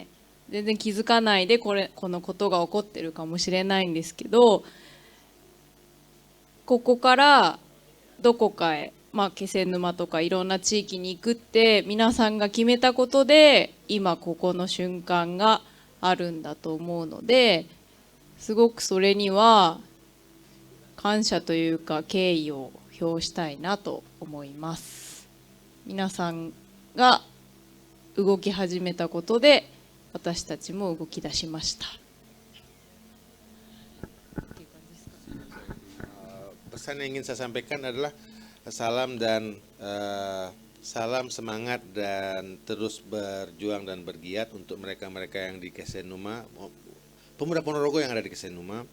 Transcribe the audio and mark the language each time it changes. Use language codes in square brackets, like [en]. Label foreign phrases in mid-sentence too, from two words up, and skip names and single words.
[ja] 全然気づかないでこのことが起こってるかもしれないんですけど、ここからどこかへ、気仙沼とかいろんな地域に行くって皆さんが決めたことで今ここの瞬間があるんだと思うので、すごくそれには感謝というか敬意を表したいなと思います。皆さんが動き始めたことで私たちも動き出しました。 [id] Pesan yang ingin saya sampaikan adalah salam dan salam semangat dan terus berjuang dan bergiat untuk mereka-mereka yang di Kesenuma, pemuda Ponorogo yang ada di Kesenuma.